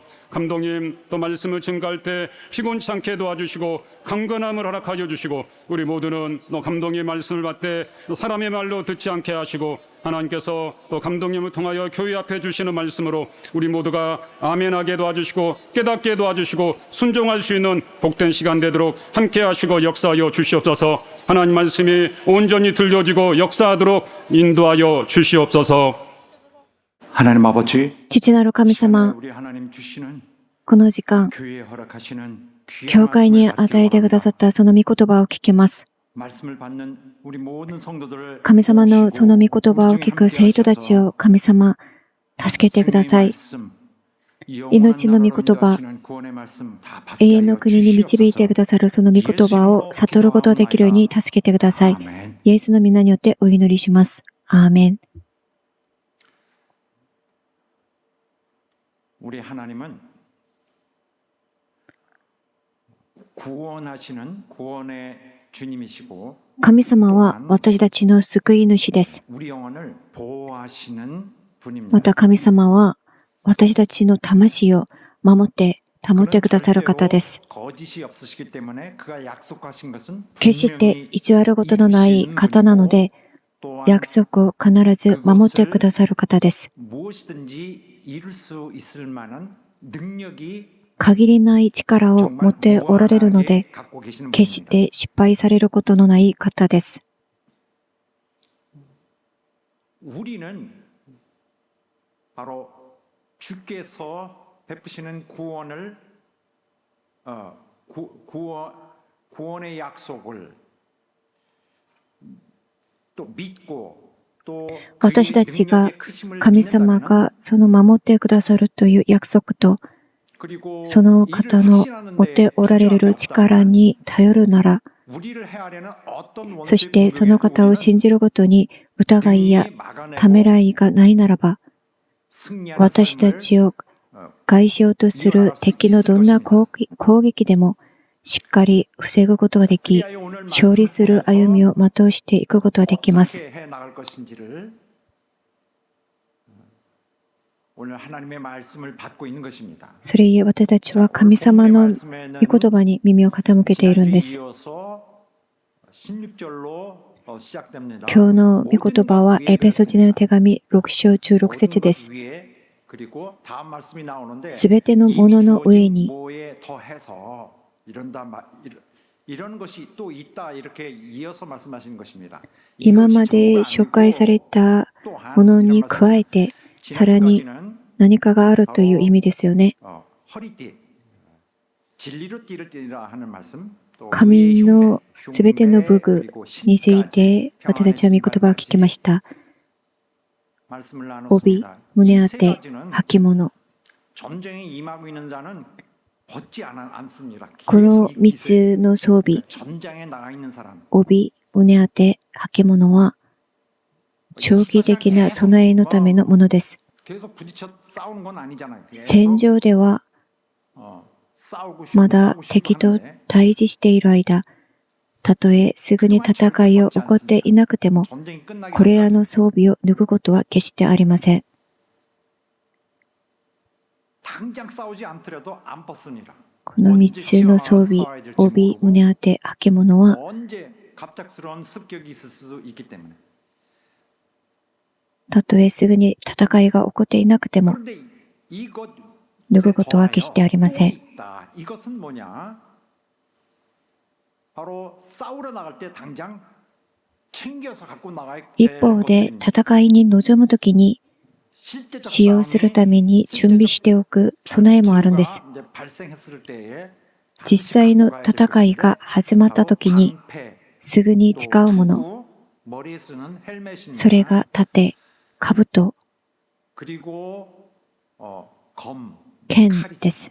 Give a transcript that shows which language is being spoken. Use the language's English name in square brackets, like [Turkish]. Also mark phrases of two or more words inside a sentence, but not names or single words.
[Korean] 감독님 또 말씀을 증거할 때 피곤치 않게 도와주시고 강건함을 허락하여 주시고 우리 모두는 또 감독님의 말씀을 받되 사람의 말로 듣지 않게 하시고 하나님께서 또 감독님을 통하여 교회 앞에 주시는 말씀으로 우리 모두가 아멘하게 도와주시고 깨닫게 도와주시고 순종할 수 있는 복된 시간 되도록 함께 하시고 역사하여 주시옵소서. 하나님 말씀이 온전히 들려지고 역사하도록 인도하여 주시옵소서. 하나님 아버지, [Japanese] 父なる神様、 [Korean] 우리 하나님 주시는 [Japanese] この時間、 [Korean] 교회에 허락하시는 귀한 [Japanese] 教会に [Korean] 말씀을 [Japanese] 与えてくださったその御言葉を聞きます。 [Korean] 말씀을 받는 우리 모든 성도들을 [Japanese] 神様のその御言葉を聞く生徒たちを神様、助けてください。命の御言葉、永遠の国に導いてくださるその御言葉を悟ることができるように助けてください。イエスの皆によってお祈りします。アーメン。 [Korean] 우리 하나님은 구원하시는 구원의 주님이시고 [Japanese] 神様は私たちの救い主です。 [Korean] 우리 영혼을 보호하시는 [Japanese] ま [Korean] 분입니다. [Japanese] た神様は私たちの魂を守って保ってくださる方です。 [Korean] 거짓이 없으시기 때문에 그가 약속하신 것은 [Japanese] 決して偽ることのない方なので、 [Korean] 또한 [Japanese] 約束を必ず守ってくださる方です。 [Korean] 무엇이든지 이룰 수 있을 만한 능력이 [Japanese] 限りない力を持っておられるので、 [Korean] 갖고 계시는 [Japanese] 決し [Korean] 분입니다. [Japanese] て失敗されることのない方です。 [Korean] 우리는 바로 주께서 베푸시는 구원을 구원의 약속을 또 믿고 또 [Japanese] 私たちが神様がその守ってくださるという約束と、 [Korean] 그리고 [Japanese] その方の持っておられる力に頼るなら、 [Korean] 우리를 해하려는 어떤 [Japanese] そしてその方を [Korean] 원수의 [Japanese] 信じることに疑いや [Korean] 막아내고 [Japanese] ためらいがないならば、 [Korean] 승리하는 [Japanese] 私た [Korean] 삶을 [Japanese] ちを害しようとする敵のどんな攻撃でもしっかり防ぐことができ、 [Korean] 그리하여 오늘 [Japanese] 勝利する歩みを全うしていくことができます。 [Korean] 어떻게 해 나갈 것인지를 오늘 하나님의 말씀을 받고 있는 것입니다. [Japanese] それゆえ私たちは神様の御言葉に耳を傾けているんです。 [Korean] 이어서 16절로 시작됩니다. [Japanese] 今日の御言葉はエペソ人への手紙6章16節です。 [Korean] 그리고 다음 말씀이 나오는데 [Japanese] すべてのものの上に [Korean] 뭐에 더해서 이런 것이 또 있다 이렇게 이어서 말씀하시는 것입니다. [Japanese] 今まで紹介されたものに加えてさらに何かがあるという意味ですよね。 [Korean] 허리띠, 진리로 띠를 띠라 하는 말씀. [Japanese] 神のすべての武具について私たちは御言葉を聞きました。帯、胸当て、履物。 [Korean] 전쟁에 임하고 있는 자는 벗지 않습니다. [Japanese] この3つの装備、 [Korean] 전장에 나가 있는 사람. [Japanese] 帯、胸当て、履物は長期的な備えのためのものです。 [Korean] 계속 부딪혀 싸우는 건 아니잖아요. [Japanese] 戦場では [Korean] 싸우고 싶고 [Japanese] まだ [Korean] 싸우고 싶고 [Japanese] 敵と [Korean] 하는데 [Japanese] 対峙している間、たとえすぐに戦いを起こっていなくても、 [Korean] 전쟁이 끝나기 [Japanese] これら [Korean] 전까지 [Japanese] の装備を脱ぐことは決してありません。 [Korean] 당장 싸우지 않더라도 안 벗으니라. [Japanese] この3つの装備、帯、胸当て、履物は [Korean] 언제 갑작스러운 습격이 있을 수 있기 때문에. [Japanese] たとえすぐに戦いが起こっていなくても、 [Korean] 그런데 이것 [Japanese] 脱ぐことは決してありません。 [Korean] 이것은 뭐냐? 바로 싸우러 나갈 때 당장 챙겨서 갖고 나가야 [Japanese] 一方で戦いに臨むときに使用するために準備しておく備えもあるんです。実際の戦いが始まったときにすぐに使うもの、それが盾、兜、剣です。